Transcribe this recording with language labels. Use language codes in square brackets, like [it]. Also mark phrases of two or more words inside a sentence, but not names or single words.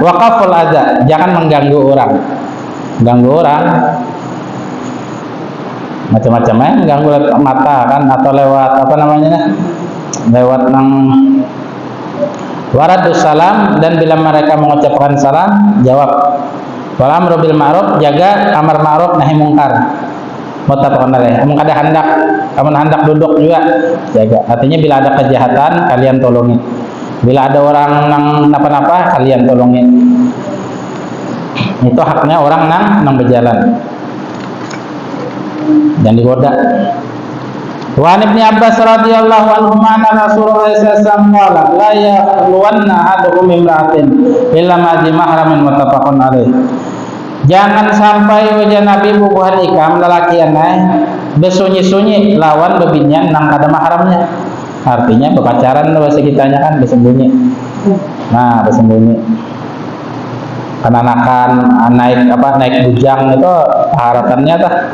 [ar] وَكَفُّ الْأَذَى, [bjn] jangan mengganggu orang. Ganggu orang macam-macam ya, mengganggu lewat mata kan atau lewat apa namanya lewat nang [ar] وَرَدُّ السَّلَامِ, [bjn] dan bila mereka mengucapkan salam jawab. [ar] وَالْأَمْرُ بِالْمَعْرُوفِ, [bjn] jaga amar ma'ruf nahi mungkar. [ar] مُتَّفَقٌ عَلَيْهِ. [bjn] Amun kada hendak, amun hendak duduk juga jaga. Artinya bila ada kejahatan kalian tolongi. Bila ada orang nang napa-napa kalian tolongi. Itu haknya orang nang berjalan. Jangan digoda. [ar] وَعَنِ ابْنِ عَبَّاسٍ رَضِيَ اللَّهُ عَنْهُ أَنَّ رَسُولَ اللَّهِ صَلَّى اللَّهُ عَلَيْهِ وَسَلَّمَ قَالَ لَا يَخْلُوَنَّ أَحَدُكُمْ امْرَأَةٍ إِلَّا مَعَ ذِي مَحْرَمٍ مُتَّفَقٌ عَلَيْهِ. [bjn] Jangan sampai wajah Nabi bubuhan ikam lalaki anai besunyi-sunyi lawan bebinyan nang kada mahramnya. Artinya berpacaran bahasa kitanya kan bersembunyi. Nah, bersembunyi. Kananakan naik bujang itu harapannya tah.